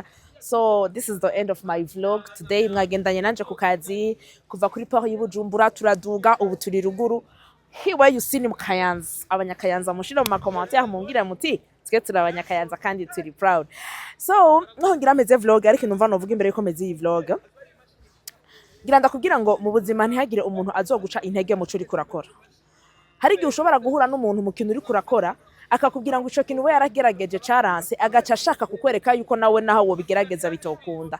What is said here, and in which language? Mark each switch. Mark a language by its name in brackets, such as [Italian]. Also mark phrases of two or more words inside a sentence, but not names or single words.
[English] So this is the end of my vlog today. [Rundi] Mwagendanye nanje ku kazi kuva kuri port y'Ubujumbura turaduga ubu turi ruguru. Hiwe [English] you see [Rundi] ni Mukayanza. Abanyakayanza mushira mu commentaire mumbwira muti twe turabanyakayanza kandi turi proud. So ngira meze vlog ariko numva novuga imbere yuko meze iyi vlog. Ngira ndakubwira ngo mu buzima ntihagire umuntu azoguca intege mu cyo uri kurakora. Hari igihe ushobora guhura n'umuntu mu kintu uri kurakora akakubwira ngo ico kintu we yaragerageje caranse agaca ashaka kukwereka yuko nawe naho wo bigerageza bitokunda.